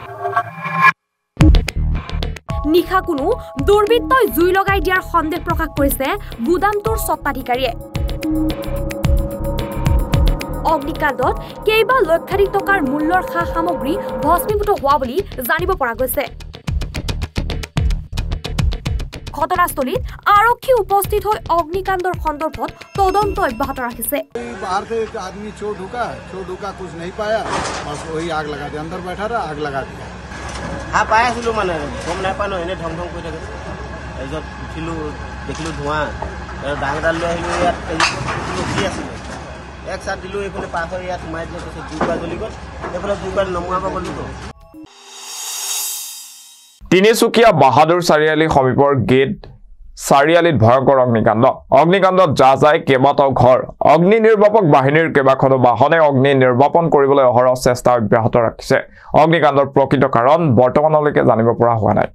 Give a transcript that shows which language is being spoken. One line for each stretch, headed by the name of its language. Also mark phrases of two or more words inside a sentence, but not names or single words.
Assamese: নিশা কোনো দুৰ্বৃত্তই জুই লগাই দিয়াৰ সন্দেহ প্ৰকাশ কৰিছে গুদামটোৰ স্বত্বাধিকাৰীয়ে অগ্নিকাণ্ডত কেইবা লক্ষাধিক টকাৰ মূল্যৰ সা সামগ্ৰী ভস্মীভূত হোৱা বুলি জানিব পৰা গৈছে ঘটনাস্থলীত আৰক্ষী উপস্থিত হৈ অগ্নিকাণ্ডৰ সন্দৰ্ভত তদন্ত অব্যাহত ৰাখিছে
Hindi: बाहर से एक आदमी चोर ढुका कुछ नहीं पाया बस वही आग लगा दिया अंदर बैठा रहा आग लगा दिया
Assamese: हाँ पाइছিলোঁ মানে গম নাপায় ন এনে ঢং ঢং কৰি থাকে তাৰপিছত উঠিলোঁ দেখিলোঁ ধোঁৱা ডাঙৰ এডাল লৈ আহিলোঁ ইয়াত উঠি আছিলে এক চাট দিলোঁ এইফালে পাৰ হৈ ইয়াত সোমাই দিলোঁ তাৰপিছত দুইবাৰ জ্বলি গ'ল এইফালে দুইবাৰ নমুৱাব গ'লোঁ তিনিচুকীয়া বাহাদুৰ চাৰিআলি সমীপৰ গেট চাৰিআলিত ভয়ংকৰ অগ্নিকাণ্ডত যায় কেইবাটাও ঘৰ অগ্নি নিৰ্বাপক বাহিনীৰ কেইবাখনো বাহনে অগ্নি নিৰ্বাপন কৰিবলৈ অহৰহ চেষ্টা অব্যাহত ৰাখিছে অগ্নিকাণ্ডৰ প্ৰকৃত কাৰণ বৰ্তমানলৈকে জানিব পৰা হোৱা নাই